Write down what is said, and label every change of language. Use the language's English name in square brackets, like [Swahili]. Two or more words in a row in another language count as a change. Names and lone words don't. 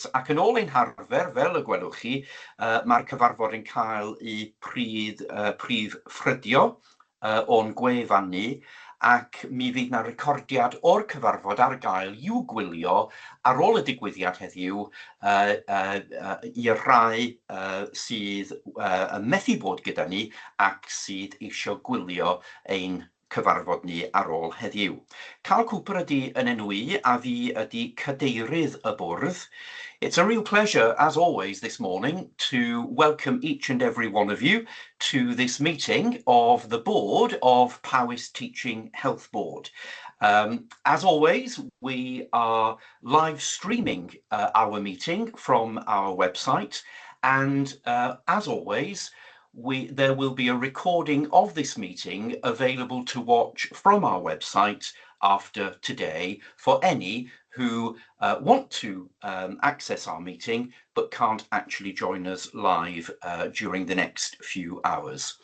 [Welsh] Ac yn ôl ein harfer, fel y gwelwch chi, mae'r cyfarfod yn cael ei prif ffrydio o'n gwefan ni, ac mi fydd na recordiad o'r cyfarfod ar gael i'w gwylio ar ôl y digwyddiad heddiw i'r rhai sydd yn methu bod gyda ni ac sydd eisiau gwylio ein cyfarfod ni ar ôl heddiw. Carl Cooper ydy yn enw I, a fi ydy cadeirydd y bwrdd. [English] It's a real pleasure, as always, this morning to welcome each and every one of you to this meeting of the board of Powys Teaching Health Board. As always, we are live streaming our meeting from our website, and as always, there will be a recording of this meeting available to watch from our website after today for any who want to access our meeting but can't actually join us live during the next few hours.